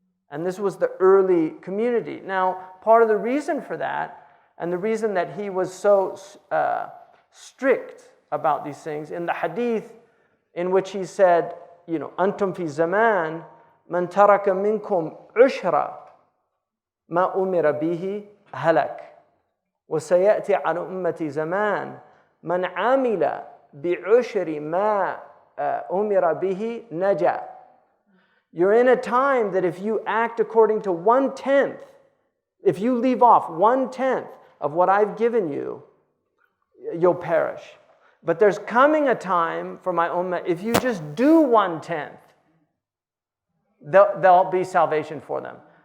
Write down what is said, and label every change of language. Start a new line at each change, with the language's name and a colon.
English: And this was the early community. Now, part of the reason for that, and the reason that he was so strict about these things, in the hadith in which he said,
Arabic: Antum fi zaman, man taraka minkum ushra, ma umira bihi halak. وسيأتي على أمتي زمان من عمل بعشر ما أمر به نجا.
English: You're in a time that if you act according to 1/10, if you leave off 1/10 of what I've given you, you'll perish. But there's coming a time for my ummah, if you just do 1/10, there'll be salvation for them.